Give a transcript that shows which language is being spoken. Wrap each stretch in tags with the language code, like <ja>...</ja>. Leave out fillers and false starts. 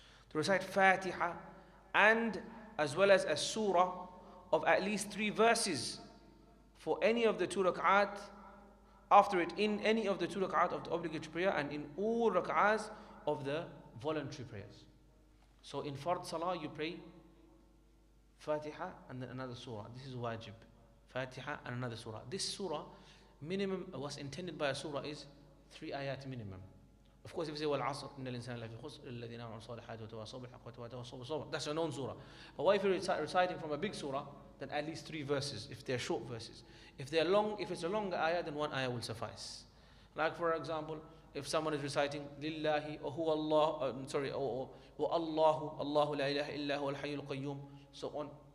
<en>To recite Fatiha and as well as a surah of at least 3 verses for any of the 2 rak'at, after it in any of the 2 rak'at of the obligatory prayer and in all rak'ahs of the voluntary prayers. So in fard salah you pray Fatiha and then another surah. This is wajib. Fatiha and another surah. This surah, minimum, what's intended by a surah is 3 ayat minimum. Of course, if you say,</en> <ar>وَالْعَصْرِ إِنَّ الْإِنسَانَ لَفِي خُسْرٍ إِلَّا الَّذِينَ آمَنُوا وَعَمِلُوا الصَّالِحَاتِ وَتَوَاصَوْا بِالْحَقِّ وَتَوَاصَوْا بِالصَّبْرِ,</ar> <en>that's a known surah. But what if you're reciting from a big surah, then at least 3 verses, if they're short verses. If they're long, if it's a longer ayah, then 1 ayah will suffice. Like for example, if someone is reciting Lillahi or Huwa Allah, or Allahu, Allahu la ilaha illa huwa al-hayyul qayyum, so on.</en>